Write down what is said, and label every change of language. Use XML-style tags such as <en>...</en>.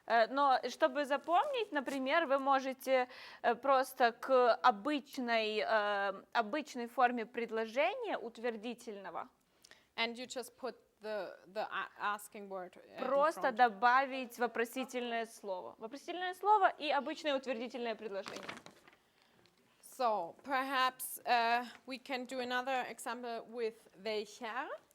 <ru>Но чтобы запомнить, например, вы можете просто к обычной форме предложения утвердительного</ru> <en>And you just put the asking word in</en> <ru>просто</ru> <en>front.</en> <ru>добавить вопросительное слово. Вопросительное слово и обычное утвердительное предложение.</ru> <en>So, perhaps we can do another example with welcher.</en>